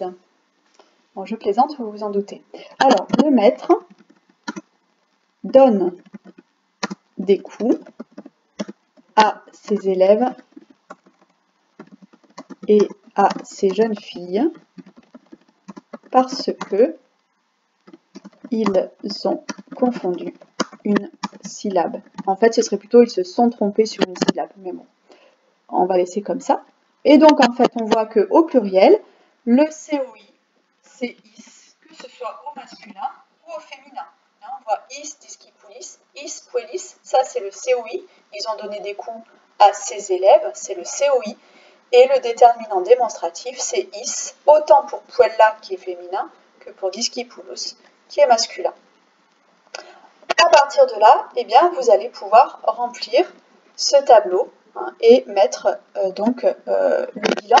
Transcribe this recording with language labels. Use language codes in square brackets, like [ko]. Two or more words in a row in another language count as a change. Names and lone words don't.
[fr] Bon, je plaisante, vous vous en doutez. Alors, le maître donne des coups à ses élèves et à ses jeunes filles parce que ils ont confondu une syllabe. En fait, ce serait plutôt ils se sont trompés sur une syllabe, mais bon, on va laisser comme ça. Et donc, en fait, on voit qu'au pluriel, le COI, c'est is, que ce soit au masculin ou au féminin. On voit [la] is discipulis, is puellis, [fr] ça c'est le COI. Ils ont donné des coups à ses élèves, c'est le COI. Et le déterminant démonstratif, c'est is, autant pour puella qui est féminin que pour discipulus qui est masculin. À partir de là, eh bien, vous allez pouvoir remplir ce tableau et mettre le bilan.